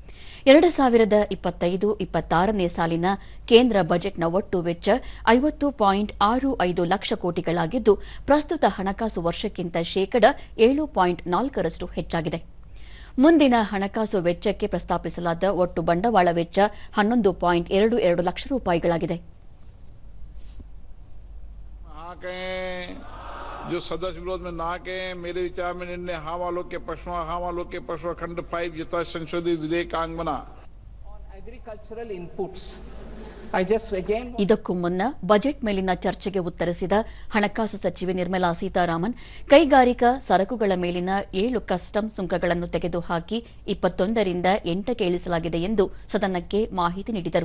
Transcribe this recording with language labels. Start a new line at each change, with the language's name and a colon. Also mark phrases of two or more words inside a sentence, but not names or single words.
Kannada: 2025-26ನೇ ಸಾಲಿನ ಕೇಂದ್ರ ಬಜೆಟ್ನ ಒಟ್ಟು ವೆಚ್ಚ 50.65 ಲಕ್ಷ ಕೋಟಿಗಳಾಗಿದ್ದು, ಪ್ರಸ್ತುತ ಹಣಕಾಸು ವರ್ಷಕ್ಕಿಂತ ಶೇಕಡ 7.4ರಷ್ಟು ಹೆಚ್ಚಾಗಿದೆ. ಮುಂದಿನ ಹಣಕಾಸು ವೆಚ್ಚಕ್ಕೆ ಪ್ರಸ್ತಾಪಿಸಲಾದ ಒಟ್ಟು ಬಂಡವಾಳ ವೆಚ್ಚ 11.22 ಲಕ್ಷ ರೂಪಾಯಿಗಳಾಗಿದೆ.
Hindi: जो सदस्य विरोध में ना के मेरे विचार में निर्णय हाँ वालों के प्रश्न खंड 5 यथा संशोधित विधेयक अंग बना
English: agricultural inputs.
Kannada: ಇದಕ್ಕೂ ಮುನ್ನ ಬಜೆಟ್ ಮೇಲಿನ ಚರ್ಚೆಗೆ ಉತ್ತರಿಸಿದ ಹಣಕಾಸು ಸಚಿವೆ ನಿರ್ಮಲಾ ಸೀತಾರಾಮನ್, ಕೈಗಾರಿಕಾ ಸರಕುಗಳ ಮೇಲಿನ 7 ಕಸ್ಟಮ್ಸ್ ಸುಂಕಗಳನ್ನು ತೆಗೆದುಹಾಕಿ 21ರಿಂದ 8ಕ್ಕೆ ಇಳಿಸಲಾಗಿದೆ ಎಂದು ಸದನಕ್ಕೆ ಮಾಹಿತಿ ನೀಡಿದರು.